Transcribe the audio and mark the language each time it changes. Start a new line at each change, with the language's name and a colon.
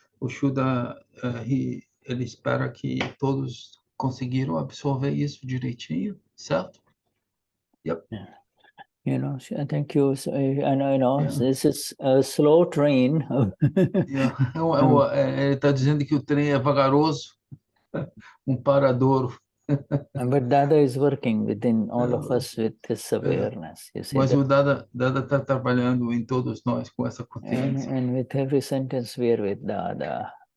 Portuguese: O Shuddha, ele espera que todos conseguiram absorver isso direitinho, certo?
English: Yep. Yeah. You know, thank you. So, Yeah. This is a slow train. Yeah.
Portuguese: Ele está dizendo que o trem é vagaroso, paradouro.
English: But Dada is working within all of us with this awareness. You see
Portuguese: Mas
English: that?
Portuguese: o Dada está trabalhando em todos nós com essa consciência.
English: And with every sentence we are with Dada.